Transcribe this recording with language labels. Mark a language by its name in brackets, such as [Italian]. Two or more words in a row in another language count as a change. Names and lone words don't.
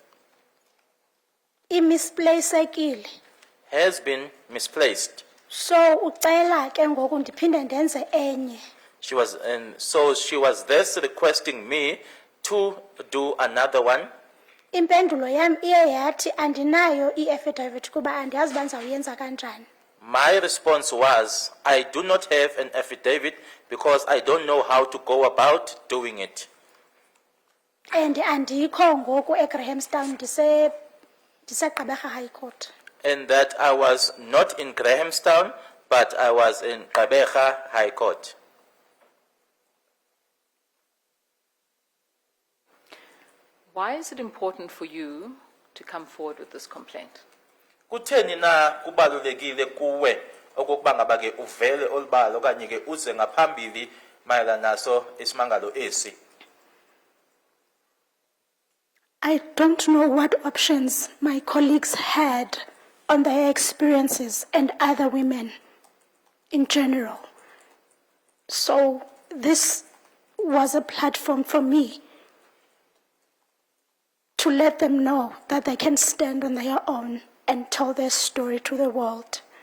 [Xhosa] imisplaceekile. [English] has been misplaced. [Xhosa] So ucela ke ngoku ndiphinde ndenze enye. [English] And so she was thus requesting me to do another one. [Xhosa] Impendulo yam iye yathi andinayo i-affidavit kuba andiyazi uba ndizawuyenza kanjani. [English] My response was, I do not have an affidavit because I don't know how to go about doing it. [Xhosa] And andikho ngoku eGrahamstown ndisegqeberha [English] High Court. And that I was not in Grahamstown, but I was in Gqeberha High Court. Why is it important for you to come forward with this complaint? [Xhosa] Kutheni na kubalulekile kuwe okokuba ngaba ke uvele olubala okanye ke uze ngaphambili mayelana naso isimangalo esi? [English] I don't know what options my colleagues had on their experiences and other women in general. So this was a platform for me to let them know that they can stand on their own and tell their story to the world.